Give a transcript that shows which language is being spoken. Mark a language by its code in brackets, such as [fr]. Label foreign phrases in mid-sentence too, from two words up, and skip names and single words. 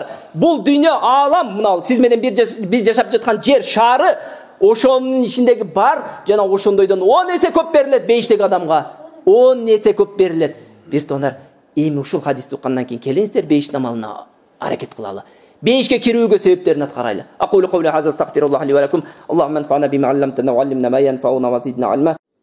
[ky] Бул дүйнө аалам, мына сиз менен биз жашап жаткан жер шаары, ошонун ичиндеги бар жана ошондойдон 10 эсе көп берилет бейиштеги адамга. 10 эсе көп берилет. Бир туугандар, эми ушул хадисти уккандан кийин келиңиздер бейиш намалына аракет кылалы. Бейишке кирүүгө себептерин аткарайлы. [ar] أقول قولي هذا أستغفر الله لي ولكم. اللهم انفعنا بما علمتنا وعلمنا ما ينفعنا وزدنا علما.